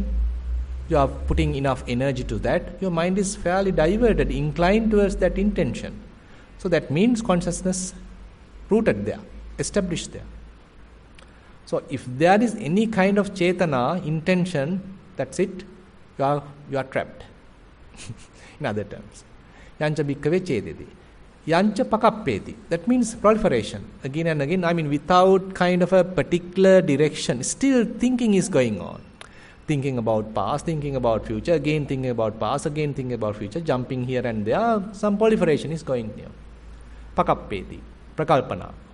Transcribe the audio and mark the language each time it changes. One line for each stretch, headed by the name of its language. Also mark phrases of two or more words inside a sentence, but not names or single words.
English: You are putting enough energy to that. Your mind is fairly diverted, inclined towards that intention. So that means consciousness rooted there, established there. So if there is any kind of chetana, intention, that's it, you are trapped. In other terms.
Pali: Yancha bhikkave cheteti. Yancha pakappeti.
English: That means proliferation. Again and again, without kind of a particular direction, still thinking is going on. Thinking about past, thinking about future, again thinking about past, again thinking about future, jumping here and there, some proliferation is going there.
Pali: Pakappeti, prakalpana.